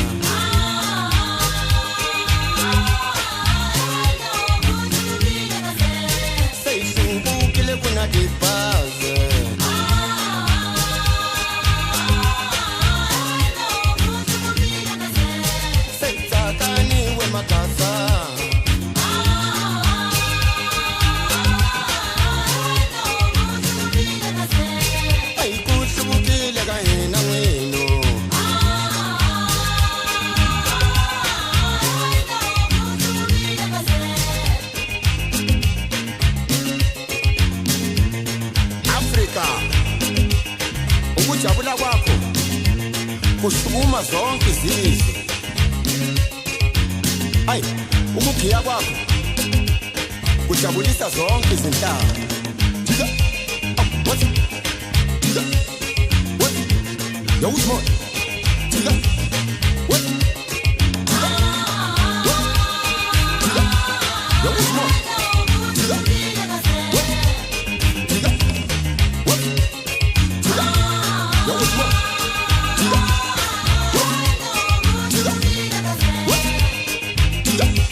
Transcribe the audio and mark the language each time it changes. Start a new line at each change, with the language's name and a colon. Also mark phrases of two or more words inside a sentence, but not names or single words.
Tsonga: se hi hluvukile ku na tibazi se hi tsakaniwe makasa a hi ku hluvukile ka hina n'wino
Zulu: Afrika ukujabula kwakho kusukuma zonke izizwe hayi ukugiya kwakho kujabulisa zonke izinhlanga
English: Jika what Jika what Yo who's more Jika what Jika what Jika Yo who's more Jika what Jika what Jika Yo who's more Jika what Jika what Jika